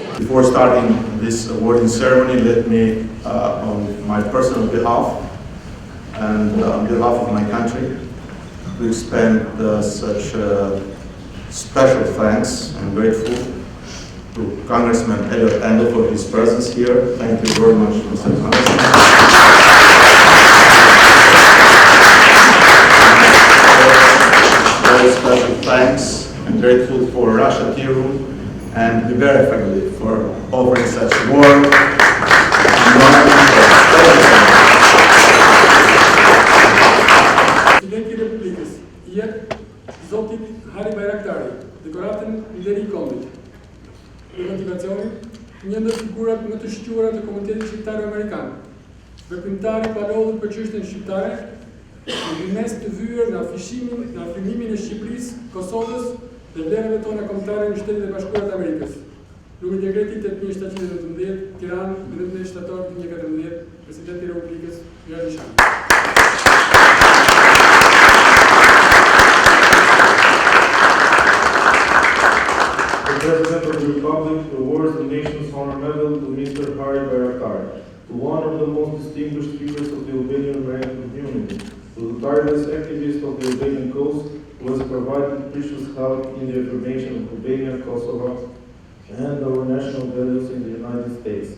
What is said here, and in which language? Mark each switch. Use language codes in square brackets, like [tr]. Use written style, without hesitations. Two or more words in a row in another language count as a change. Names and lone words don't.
[en] Before starting this awarding ceremony, let me, on my personal behalf and on behalf of my country, to extend such special thanks and grateful to Congressman Larte Nderi for his presence here. Thank you very much, Mr. Congressman. Very special thanks and grateful for Russia Tea Room and the Libera family for offering such warm [sq] Presidenti Republikës, jep Zotit Harri Bajraktari, Dekoratën Nderi Kombit. Për motivacionin, një ndër figurat më të shquara të komunitetit shqiptar-amerikan, veprimtari pa lodhur për çështjen shqiptare, në mes të vyer në afirmimin e Shqipërisë, Kosovës dhe vlerave tona kombëtare në Shtetet e Bashkuara të Amerikës. Numri dekreti 8719, Tiranë, 19 shtator 2014, Presidenti i Republikës, Harri Bajraktari. [en] The President of the Republic awards the nation's honor medal to Mr. Harri Bajraktari, to one of the most distinguished figures of the Albanian American community, to the tireless activist of the Albanian cause, who has provided precious help in the affirmation of Albania, Kosovo, and our national values in the United States.